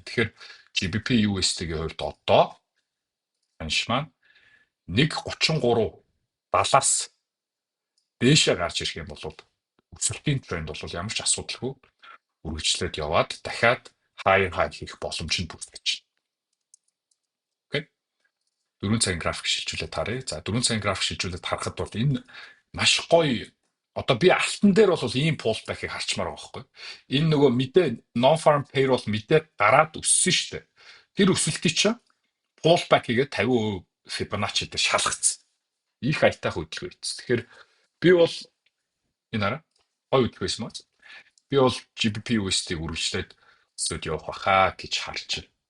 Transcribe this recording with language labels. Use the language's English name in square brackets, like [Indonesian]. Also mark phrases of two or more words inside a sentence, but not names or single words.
[Mongolian] Тэгэхээр GBP/USD-ийн хувьд одоо ханш маань 1.33-70-аас дээшээ гарч ирэх юм бол өсөлтийн тренд бол ямар ч асуудалгүй үргэлжлээд яваад дахиад [English] higher high [Mongolian] хийх боломж нь бүрдэж байна. Окей. 4 цагийн график шилжүүлээд харъя. За 4 цагийн график шилжүүлээд харахад бол энэ маш гоё. Одоо би алтан дээр бол ийм pullback-ыг харчмаар байгаа байхгүй. Энэ нөгөө мэдээ [English] non-farm payroll [Mongolian] мэдээ гараад өссөн шүү дээ. Тэр өсөлтийг чинь pullback хийгээд 50% Fibonacci дээр шалгацсан. Их айтайх хөдөлгөөн ийц. Тэгэхээр би бол энэ хараа гоё хөдөлгөөн байсан маа. Би бол GBP/USD-ийг үргэлжлээд өсөд явах баха гэж харж байна.